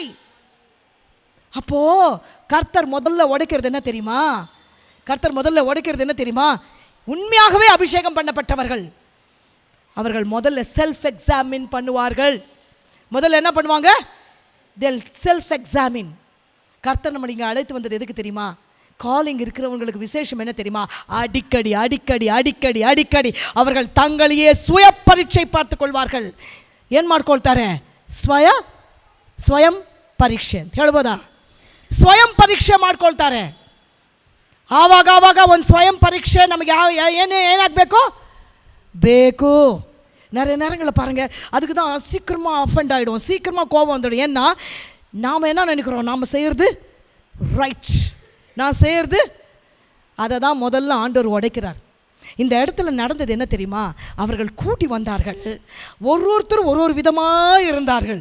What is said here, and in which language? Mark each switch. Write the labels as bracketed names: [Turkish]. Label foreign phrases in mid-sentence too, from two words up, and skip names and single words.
[Tamil] அப்போ கர்த்தர் முதல்ல உடைக்கிறது என்ன தெரியுமா, உண்மையாகவே அபிஷேகம் பண்ணப்பட்டவர்கள் அவர்கள் முதல்ல [English] self examine [Tamil] பண்ணுவார்கள். முதல்ல என்ன பண்ணுவாங்க, [English] they'll self examine. [Tamil] கர்த்தர் நம்மளை இங்கே அழைத்து வந்தது எதுக்கு தெரியுமா, காலிங் இருக்கிறவங்களுக்கு விசேஷம் என்ன தெரியுமா, அடிக்கடி அவர்கள் தங்களையே சுய பரீட்சை பார்த்து கொள்வார்கள். [Kannada] ಏನು ಮಾಡ್ಕೊಳ್ತಾರೆ, ಸ್ವಯಂ ಪರೀಕ್ಷೆ ಅಂತ ಹೇಳ್ಬೋದಾ. ಸ್ವಯಂ ಪರೀಕ್ಷೆ ಮಾಡ್ಕೊಳ್ತಾರೆ. ಆವಾಗ ಒಂದು ಸ್ವಯಂ ಪರೀಕ್ಷೆ ನಮಗೆ ಏನಾಗಬೇಕು ಬೇಕು. [Tamil] நிறைய நேரங்களில் பாருங்கள், அதுக்கு தான் சீக்கிரமாக அஃபெண்ட் ஆகிடும், சீக்கிரமாக கோபம் வந்துடும். ஏன்னா நாம் என்ன நினைக்கிறோம், நாம் செய்கிறது ரைட், நான் செய்கிறது, அதை தான் முதல்ல ஆண்டவர் உடைக்கிறார். இந்த இடத்துல நடந்தது என்ன தெரியுமா? அவர்கள் கூட்டி வந்தார்கள், ஒருத்தரும் ஒரு விதமாக இருந்தார்கள்.